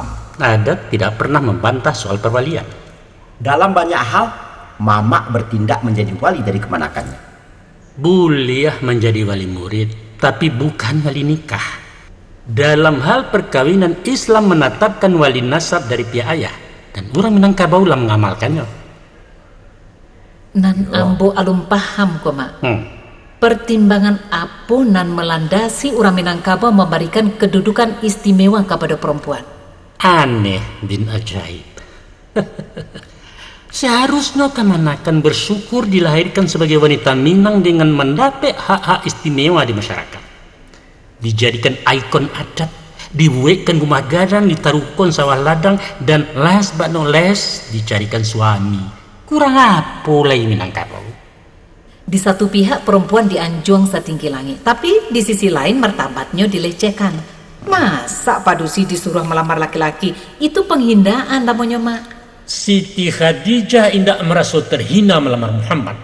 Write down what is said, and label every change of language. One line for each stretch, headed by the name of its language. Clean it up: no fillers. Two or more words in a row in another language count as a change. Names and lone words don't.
Indonesian: Adat tidak pernah membantah soal perwalian. Dalam banyak hal, Mamak bertindak menjadi wali dari kemanakannya. Boleh menjadi wali murid, tapi bukan wali nikah. Dalam hal perkawinan, Islam menetapkan wali nasab dari pihak ayah, dan orang Minangkabau lah mengamalkannya.
Minangkabau: Nan ambo alum paham kok mak.
Indonesian: Pertimbangan apa nan melandasi orang Minangkabau memberikan kedudukan istimewa kepada perempuan? Aneh bin ajaib. Seharusnya Kemenaker bersyukur dilahirkan sebagai wanita Minang dengan mendapat hak-hak istimewa di masyarakat. Dijadikan ikon adat, dibuatkan rumah gadang, ditaruhkan sawah ladang, dan
English: last but not least
Indonesian: dicarikan suami. Kurang apa lagi Minangkabau? Di satu pihak perempuan dianjung setinggi langit, tapi di sisi lain martabatnya dilecehkan. Masa padusi disuruh melamar laki-laki? Itu penghinaan namanya mak. Siti Khadijah indak merasa terhina melamar Muhammad.